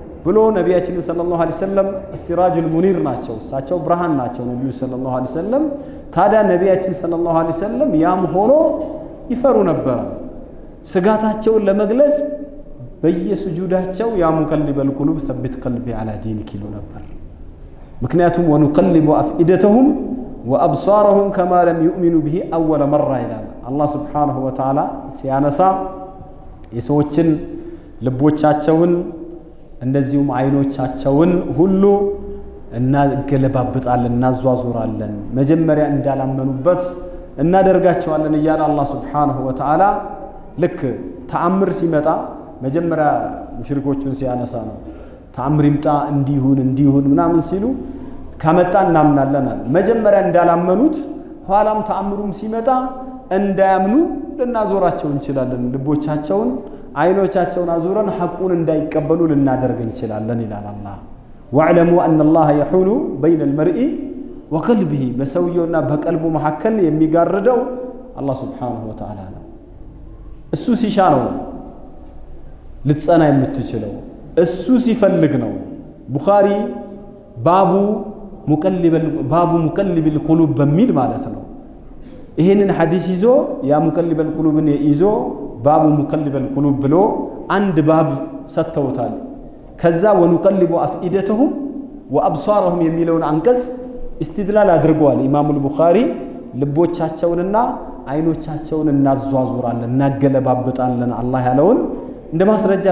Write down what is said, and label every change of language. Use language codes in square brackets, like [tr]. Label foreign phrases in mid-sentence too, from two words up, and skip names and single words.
[am] ብሎ ነቢያችን [ar] صلى الله عليه وسلم السراج المنير [am] ናቸው እሳቸው ብርሃን ናቸው ነብዩ [ar] صلى الله عليه وسلم [am] ታዲያ ነቢያችን [ar] صلى الله عليه وسلم [am] ያም ሆኖ ይፈሩ ነበር ስጋታቸውን ለመግለጽ በየሱጁዳቸው [ar] يا مقلب القلوب ثبت قلبي على دينك [am] ይሉ ነበር ምክንያቱም [ar] ونقلب أفئدتهم وأبصارهم كما لم يؤمنوا به أول مرة [am] ይላል አላህ [ar] سبحانه وتعالى [am] ሲያነሳ የሰዎችን ልቦቻቸውን እንደዚሁም አይኖቻቸውን ሁሉ እናገለባብጣለን እናዟዙራለን መጀመሪያ እንዳላመኑበት እናደርጋቸዋለን እያለ አላህ [ar] سبحانه وتعالى [am] ልክ ተአምር ሲመጣ መጀመሪያ ሙሽሪኮቹን ሲያነሳ ነው ተአምር ይምጣ እንዲሁን ምናምን ሲሉ ከመጣ እናምናለን መጀመሪያ እንዳላመኑት ኋላም ተአምሩም ሲመጣ እንዳያምኑ ልናዞራቸው እንችላለን ልቦቻቸውን አይኖቻቸውን አዙረን ሐቁን እንዳይቀበሉ ልናደርግ እንችላለን ይላል አላህ [ar] واعلموا أن الله يحول بين المرء وقلبه [am] በሰውየውና በቀልቡ መሐከል የሚጋርደው አላህ [ar] سبحانه وتعالى [am] ነው እሱ ሲሻ ነው ልትጸና የምትችለው እሱ ሲፈልግ ነው ቡኻሪ ባቡ [ar] مقلب القلوب [am] በሚል ማለት ነው ይሄንን ሐዲስ ይዞ [ar] يا مقلب القلوب [am] ይዞ [ar] باب مقلب القلوب [am] ብሎ አንድ ባብ ሰጥተውታል ከዛ [ar] ونقلب أفئدتهم وأبصارهم [am] የሚለውን አንቀጽ استدلال አድርጓል ኢማሙ ቡኻሪ ልቦቻቸውንና አይኖቻቸውን እናዟዙራለን እናገለባብጣለን አላህ ያለውን እንደ ማስረጃ